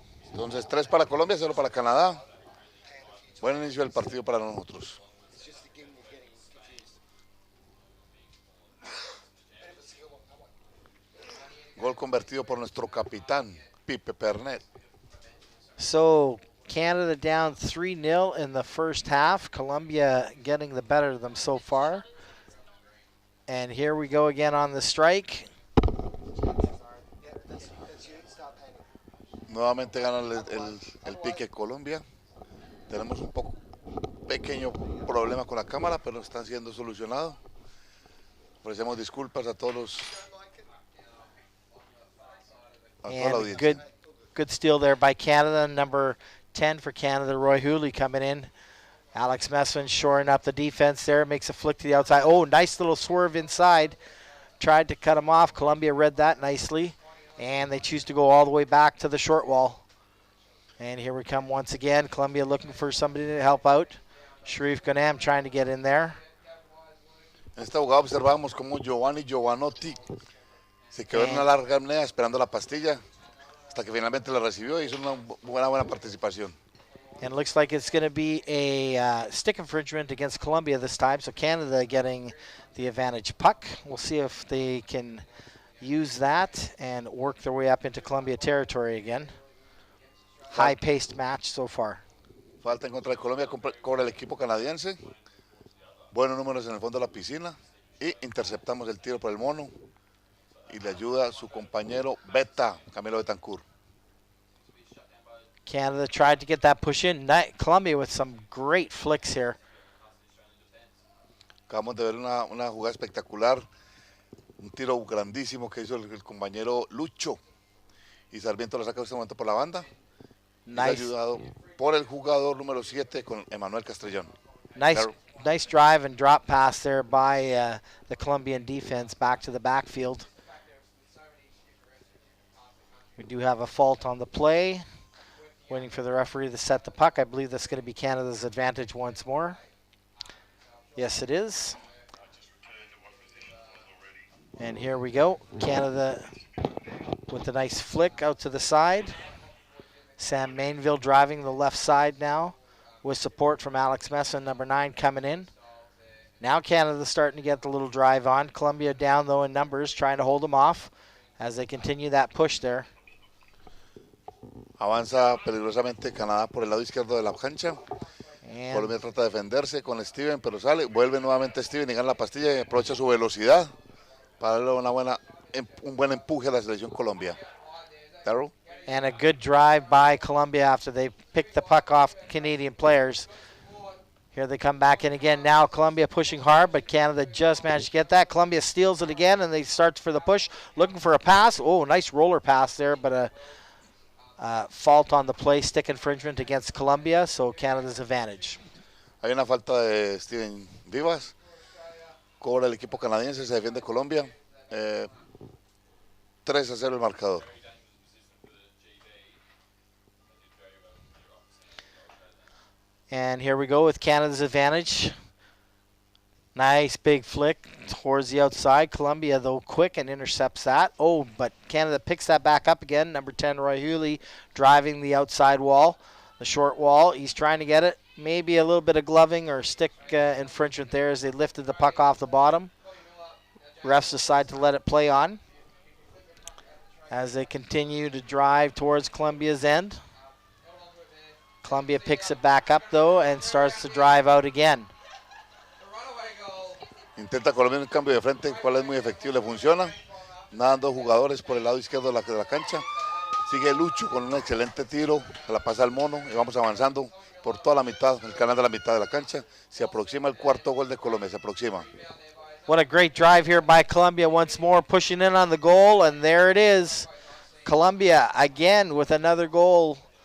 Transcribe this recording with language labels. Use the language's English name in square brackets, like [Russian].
[Spanish] Entonces 3 para Colombia, 0 para Canadá. Buen inicio del partido para nosotros. Gol convertido por nuestro capitán, Pipe Pernet. [English] So Canada down 3-0 in the first half. Colombia getting the better of them so far. And here we go again on the strike. [Spanish] Nuevamente gana el pique Colombia. Tenemos un pequeño problema con la cámara, pero están siendo solucionados. Ofrecemos disculpas a todos [English] And good steal there by Canada. Number 10 for Canada, Roy Hooley coming in. Alex Messman shoring up the defense there. Makes a flick to the outside. Oh, nice little swerve inside. Tried to cut him off. Colombia read that nicely. And they choose to go all the way back to the short wall. And here we come once again. Colombia looking for somebody to help out. Sharif Ghanam trying to get in there. [Spanish] En esta jugada observamos como Giovanotti se quedó en una larga apnea esperando la pastilla hasta que finalmente la recibió y hizo una buena participación. [English] And it looks like it's going to be a stick infringement against Colombia this time, so Canada getting the advantage puck. We'll see if they can use that and work their way up into Colombia territory again. High-paced match so far. [Spanish] Falta en contra de Colombia, cobra el equipo canadiense. Buenos números en el fondo de la piscina y interceptamos el tiro por el mono. Y le ayuda a su compañero Beta, Camilo Betancourt. [English] Canada tried to get that push in. Colombia with some great flicks here. [Spanish] Acabamos de ver una jugada espectacular. Un tiro grandísimo que hizo el compañero Lucho. Y Sarmiento lo saca en este momento por la banda. [English] Nice. [Spanish] Ayudado por el jugador número 7 con Emanuel Castrellón. [English] Nice drive and drop pass there by the Colombian defense back to the backfield. We do have a fault on the play. Waiting for the referee to set the puck. I believe that's going to be Canada's advantage once more. Yes, it is. And here we go. Canada with a nice flick out to the side. Sam Mainville driving the left side now with support from Alex Messman, number 9, coming in. Now Canada's starting to get the little drive on. Colombia down, though, in numbers, trying to hold them off as they continue that push there. [Spanish] Avanza peligrosamente Canadá por el lado izquierdo de la cancha. [English] And [Spanish] Colombia trata de defenderse con Steven, pero sale. Vuelve nuevamente Steven y gana la pastilla y aprovecha su velocidad para darle un buen empuje a la selección Colombia. Darryl. [English] And a good drive by Colombia after they picked the puck off Canadian players. Here they come back in again. Now Colombia pushing hard, but Canada just managed to get that. Colombia steals it again, and they start for the push, looking for a pass. Oh, nice roller pass there, but a fault on the play, stick infringement against Colombia, so Canada's advantage. [Spanish] Hay una falta de Steven Vivas. Cobra el equipo canadiense, se defiende Colombia. 3-0 el marcador. [English] And here we go with Canada's advantage. Nice big flick towards the outside. Colombia, though, quick and intercepts that. Oh, but Canada picks that back up again. Number 10, Roy Hewley, driving the outside wall, the short wall. He's trying to get it. Maybe a little bit of gloving or stick infringement there as they lifted the puck off the bottom. Refs decide to let it play on as they continue to drive towards Colombia's end. Colombia picks it back up, though, and starts to drive out again. [Spanish] Intenta Colombia un cambio de frente, cual es muy efectivo, le funciona. Nadando jugadores por el lado izquierdo de la cancha. Sigue Lucho con un excelente tiro, se la pasa al mono y vamos avanzando por toda la mitad, el canal de la mitad de la cancha. Se aproxima el cuarto gol de Colombia, se aproxima. [English] What a great drive here by Colombia once more, pushing in on the goal, and there it is. Colombia again with another goal.